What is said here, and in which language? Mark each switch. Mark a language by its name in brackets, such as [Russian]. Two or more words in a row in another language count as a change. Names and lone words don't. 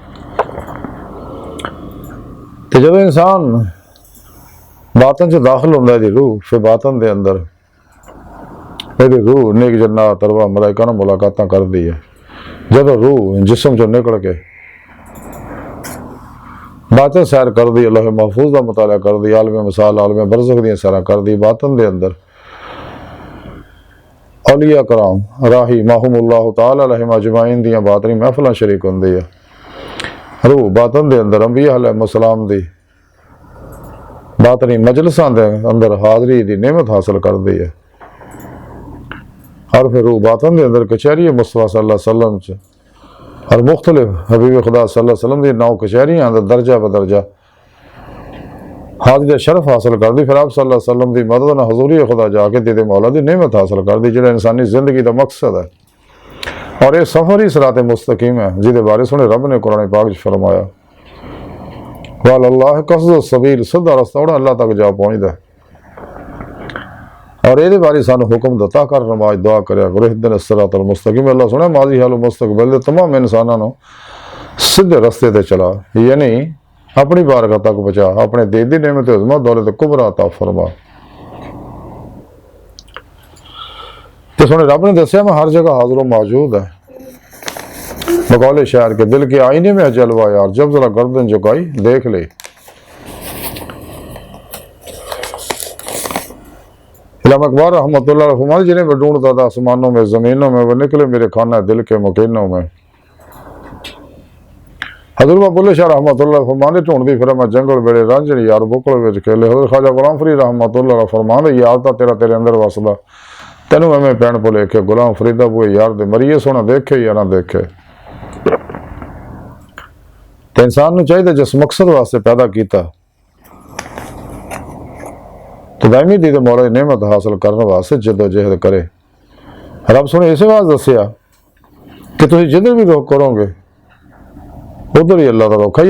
[Punjabi] تو جب انسان باطن چ داخل ہوندا ہے روح فیر باطن دے اندر میری روح نیک جنت ارواح ملائکہ نال ملاقاتاں کردی ہے. جب روح جسم چو نکل کے باطن سیر کر دی، اللہ محفوظ کا مطالعہ کر دی، عالم مثال عالم برزخ دی سیر کر دی. باطن دے اندر اولیاء کرام [Arabic] رحمهم الله تعالى عليهم أجمعين [Punjabi] دیاں باطنی محفلاں شریک ہوندی ہے. روح باطن دے اندر انبیاء علیہ السلام دی باطنی مجلساں دے اندر حاضری دی نعمت حاصل کردی ہے. اور فیر روح باطن دے اندر کچہری مصطفیٰ [Arabic] صلى الله عليه وسلم [Punjabi] چ اور مختلف حبیب خدا [Arabic] صلى الله عليه وسلم [Punjabi] دی 9 کچہریاں اندر درجہ بدرجہ حاضری شرف حاصل کر دی. [Urdu] پھر آپ [Arabic] صلى الله عليه وسلم [Urdu] کی مدد نہ حضوری خدا جاکے دیدِ مولا کی نعمت حاصل کر دی، جو انسانی زندگی کا مقصد ہے. [Punjabi] اور یہ سفر ہی صراط مستقیم ہے، جیہدے بارے سنے رب نے قرآن پاک چ فرمایا [Arabic] وعلى الله قصد السبيل, [Punjabi] سیدھا رستہ اڑا اللہ تک جا پہنچتا ہے. اور یہ بارے سانوں حکم دتا کر نماز دعا کریا کرو [Arabic] اهدنا الصراط المستقيم. [Punjabi] اللہ سنے ماضی حال مستقبل دے تمام انسانوں سیدھے رستے تے چلا، یعنی اپنی بارگاہ تک پہنچا، اپنے دین دی نعمت عظمیٰ دولت کبریٰ عطا فرما. تو سنے رب نے دسیا میں ہر جگہ حاضر موجود ہے. [Urdu] بقولِ شاعر کے دل کے آئینے میں جلوہ یار، جب ذرا گردن جھکائی دیکھ لے. امام اکبر [Arabic] رحمة الله عليه [Urdu] فرماتے جنہیں میں ڈھونڈتا تھا آسمانوں میں زمینوں میں، وہ نکلے میرے خانہ دل کے مکینوں میں. [Punjabi] حضرت بلھے شاہ رحمت اللہ فرماتے ڈھونڈتی پھر میں جنگل بیڑے رانجھنی یار بکل وچ کھیلے. حضرت خواجہ غلام فرید رحمت اللہ فرماتے یار تا تیرا تیرے اندر وسدا، تینوں ایویں پین بھلیکھے غلام فریدا بوئے یار دے مریے سونا دیکھے یا نہ دیکھے. تو انسان نوں چاہیے جس مقصد واسطے پیدا کیا تو دائمی دی مولا کی نعمت حاصل کرنے واسطے جدوجہد کرے. [Urdu] رب سنے اس واسطے دسیا کہ تم جدھر بھی رخ کرو گے ادھر ہی اللہ کا رخ ہے.